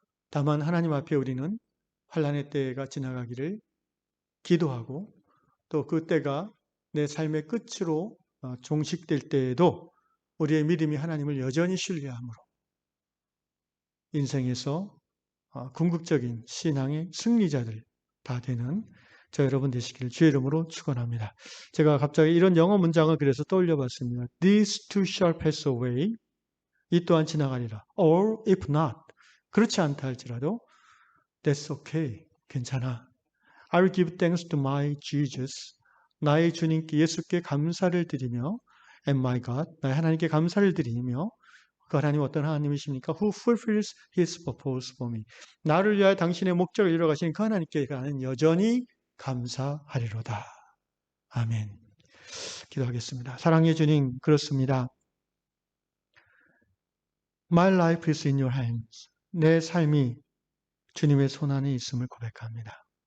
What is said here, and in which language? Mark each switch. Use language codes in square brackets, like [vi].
[ko] 다만 하나님 앞에 우리는 환난의 때가 지나가기를 기도하고, 또 그 때가 내 삶의 끝으로 종식될 때에도 우리의 믿음이 하나님을 여전히 신뢰함으로 인생에서 궁극적인 신앙의 승리자들 다 되는 저 여러분 되시기를 주의 이름으로 축원합니다. 제가 갑자기 이런 영어 문장을 그래서 떠올려 봤습니다. [en] These too shall pass away. [ko] 이 또한 지나가리라. [en] Or if not. [ko] 그렇지 않다 할지라도 [en] That's okay. [ko] 괜찮아. [en] I will give thanks to my Jesus. [ko] 나의 주님께 예수께 감사를 드리며 [en] and my God. [ko] 나의 하나님께 감사를 드리며, 그 하나님 어떤 하나님이십니까? [en] Who fulfills his purpose for me. [ko] 나를 위하여 당신의 목적을 이루어가신 그 하나님께 나는 여전히 감사하리로다. 아멘. 기도하겠습니다. 사랑의 주님, 그렇습니다. [en] My life is in your hands. [ko] 내 삶이 주님의 손안에 있음을 고백합니다.